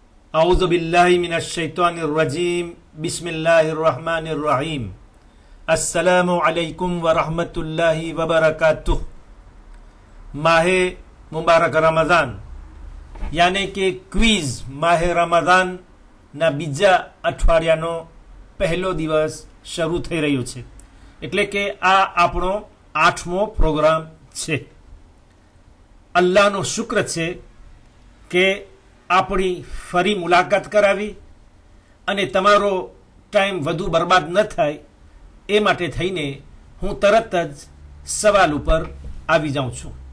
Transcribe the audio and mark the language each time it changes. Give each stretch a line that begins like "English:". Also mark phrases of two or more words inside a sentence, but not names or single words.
Arabic: أعوذ بالله من الشيطان الرجيم بسم الله الرحمن الرحيم السلام عليكم ورحمة الله وبركاته
Urdu: ماہ مبارک رمضان یعنی
Gujarati: કે ક્વિઝ માહે રમઝાન ના બીજા અઠવાડિયાનો પહેલો દિવસ શરૂ થઈ રહ્યો છે એટલે કે આ આપણો 8મો પ્રોગ્રામ છે। અલ્લાહનો શુક્ર છે કે આપણી ફરી મુલાકાત કરાવી અને તમારો ટાઈમ વધુ બરબાદ ન થાય એ માટે થઈને હું તરત જ સવાલ ઉપર આવી જાઉં છું।